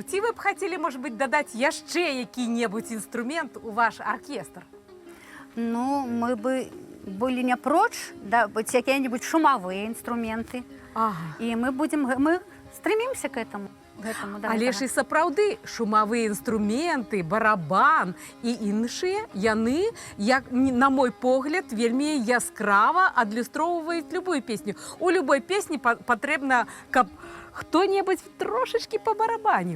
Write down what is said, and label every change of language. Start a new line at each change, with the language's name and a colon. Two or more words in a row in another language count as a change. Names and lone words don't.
Belarusian: Ці вы б хацелі,
Russian: может быть,
Belarusian: дадаць яшчэ які-небудзь інструмент у ваш оркестр?
Russian: Ну, мы бы были не прочь, да, быть какие-нибудь шумовые инструменты. Ага. И мы стремимся к этому. Да,
Belarusian: Але ж і сапраўды шумавыя інструменты, барабан і іншыя, яны, як на мой погляд, вельмі яскрава адлюстроўваюць любую песню. У любой песні патрэбна, каб хто-небудзь трошачкі пабарабаніў.